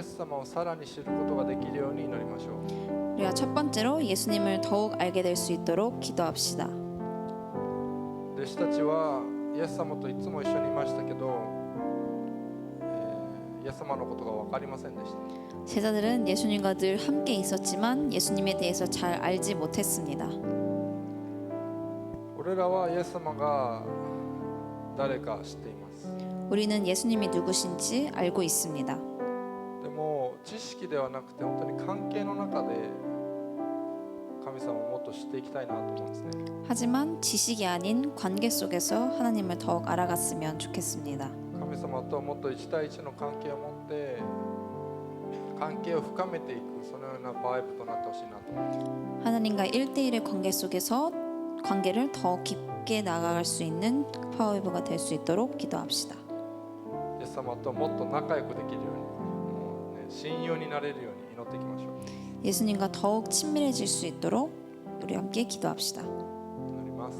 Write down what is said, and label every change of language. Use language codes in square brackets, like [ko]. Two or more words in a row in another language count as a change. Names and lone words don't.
[ja] 様をさらに知ることができるように祈りましょう。 [ko] 우리가 첫 번째로 예수님을 더욱 알게 될 수 있도록 기도합시다. [ja] 弟子たちはイエス様といつも一緒にいましたけど、イエス様のことが分かりませんでした。 [ko] 제자들은 예수님과 늘 함께 있었지만 예수님에 대해서 잘 알지 못했습니다. [ja] 俺らはイエス様が誰か知っています。 [ko] 우리는 예수님이 누구신지 알고 있습니다. [ja] でも知識ではなくて本当に関係の中で神様をもっと知っていきたいなと思うんですね。 [ko] 하지만 지식이 아닌 관계 속에서 하나님을 더욱 알아갔으면 좋겠습니다. [ja] 神様ともっと1対1の関係を持って関係を深めていく、そのようなパイプとなってほしいなと思います。 [ko] 하나님과 1대1의 관계 속에서 관계를 더 깊게 나아갈 수 있는 파워웨이브가 될 수 있도록 기도합시다. [ja] イエス様ともっと仲良くできるように、もうね、親友になれるように祈っていきましょう。 [ko] 예수님과 더욱 친밀해질 수 있도록 우리 함께 기도합시다. [ja] 祈ります。